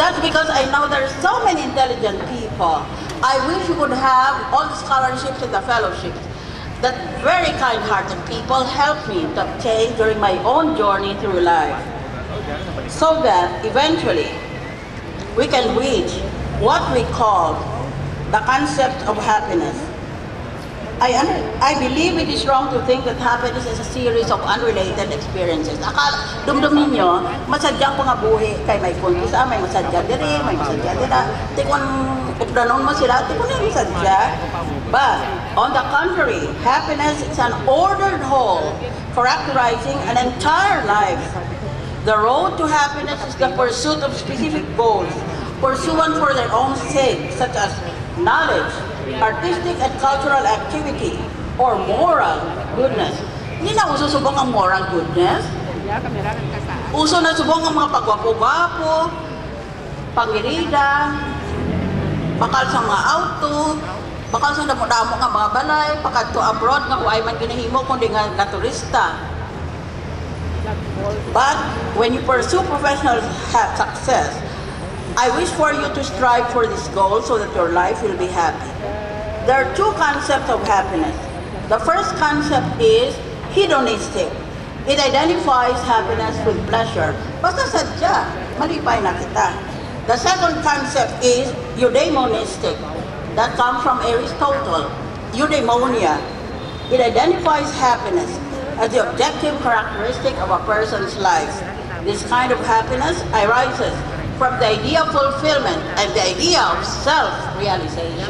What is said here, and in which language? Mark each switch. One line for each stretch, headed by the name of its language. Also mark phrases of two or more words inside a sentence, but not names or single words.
English: That's because I know there are so many intelligent people. I wish you could have all the scholarships and the fellowships that very kind-hearted people helped me to obtain during my own journey through life, so that eventually we can reach what we call the concept of happiness. I believe it is wrong to think that happiness is a series of unrelated experiences.
Hiligaynon: Dumdumin nyo, masadyang po nga buhi kay may kuntisa, may masadya diri, may masadya dira. Tikon, updanon mo sila, tikon yung masadya.
English: But, on the contrary, happiness is an ordered whole characterizing an entire life. The road to happiness is the pursuit of specific goals, pursuant for their own sake, such as knowledge, artistic and cultural activity, or moral goodness.
Hiligaynon: Hindi na uso subong ang
English: moral goodness.
Hiligaynon: Uso na subong ang mga pagwapo-gwapo, pangirida, bakal sa mga auto, bakal sa damo-damo nga mga balay, pakadto abroad nga kung ay man ginahimo kundi nga turista.
English: But when you pursue professional success, I wish for you to strive for this goal so that your life will be happy. There are two concepts of happiness. The first concept is hedonistic. It identifies happiness with pleasure.
Hiligaynon: Basta sadya, malipay na kita.
English: The second concept is eudaimonistic. That comes from Aristotle. Eudaimonia. It identifies happiness as the objective characteristic of a person's life. This kind of happiness arises from the idea of fulfillment and the idea of self-realization.